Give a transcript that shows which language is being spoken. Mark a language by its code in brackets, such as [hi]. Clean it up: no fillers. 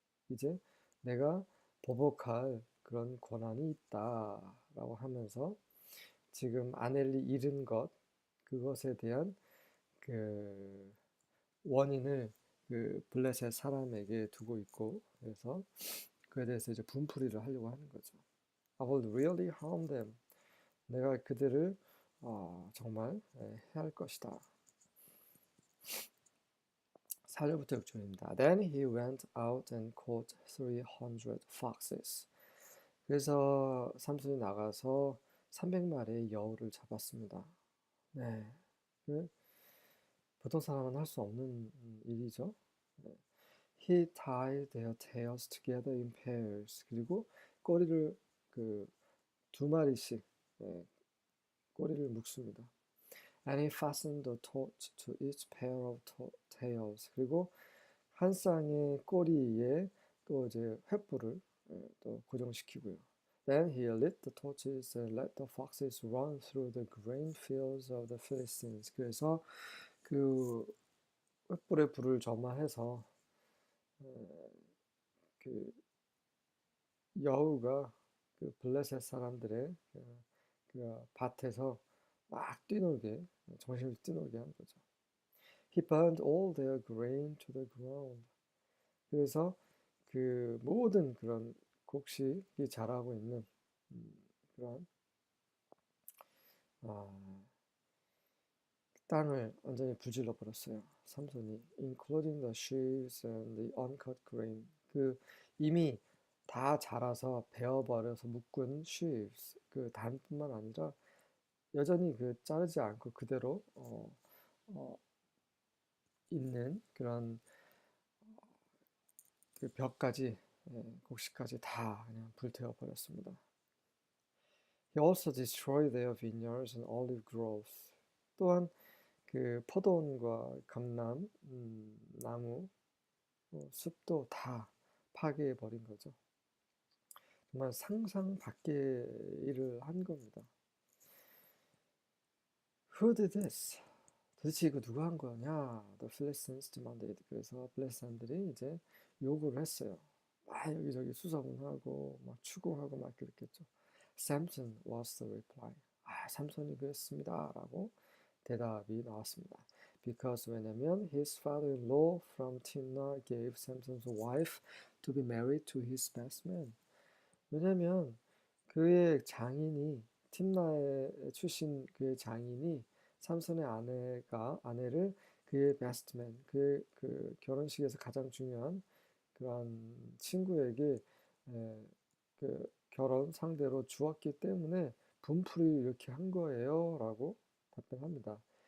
[ko] 이제 내가 보복할 그런 권한이 있다라고 하면서 지금 아내를 잃은 것 그것에 대한 그 원인을 그 블레셋 사람에게 두고 있고 그래서 그에 대해서 이제 분풀이를 하려고 하는 거죠. [en] I will really harm them. [ko] 내가 그들을 정말 해할 것이다. 4절부터 6절입니다. [en] Then he went out and caught 300 foxes. [ko] 그래서 삼손이 나가서 300마리의 여우를 잡았습니다. 네, 그 보통 사람은 할 수 없는 일이죠. 네. [en] He tied their tails together in pairs. [ko] 그리고 꼬리를 그 두 마리씩 꼬리를 묶습니다. [en] And he fastened the torch to each pair of tails. [ko] 그리고 한 쌍의 꼬리에 또 이제 횃불을 또 고정시키고요. [en] Then he lit the torches and let the foxes run through the grain fields of the Philistines. [ko] 그래서 그 횃불에 불을 점화해서 그 여우가 그 블레셋 사람들의 그 밭에서 막 뛰놀게 정신을 뛰놀게 한 거죠. [en] He burned all their grain to the ground. [ko] 그래서 그 모든 그런 곡식이 자라고 있는 그런 아, 땅을 완전히 불질러 버렸어요. 삼손이 [en] including the sheaves and the uncut grain. [ko] 그 이미 다 자라서 베어버려서 묶은 sheaves 그 단뿐만 아니라 여전히 그 자르지 않고 그대로 어, 있는 그런 그 벽까지 곡식까지 다 그냥 불태워 버렸습니다. [en] He also destroyed their vineyards and olive groves. [ko] 또한 그 포도원과 감람 나무 숲도 다 파괴해 버린 거죠. 정말 상상 밖의 일을 한 겁니다. [en] Who did this? [ko] 도대체 이거 누가 한 거냐? [en] The Philistines demanded. [ko] 그래서 블레셋사람들이 이제 요구를 했어요. 막 여기저기 수소문하고 막 추궁하고 막 그랬겠죠. [en] Samson was the reply. [ko] 삼손이 그랬습니다라고 대답이 나왔습니다. [en] Because [ko] 왜냐면 [en] his father-in-law from Timnah gave Samson's wife to be married to his best man. [ko] 왜냐면 그의 장인이 팀나의 출신 그의 장인이 삼손의 아내를 그의 베스트맨 그 결혼식에서 가장 중요한 그런 친구에게 그 결혼 상대로 주었기 때문에 분풀이 이렇게 한 거예요라고 답변합니다.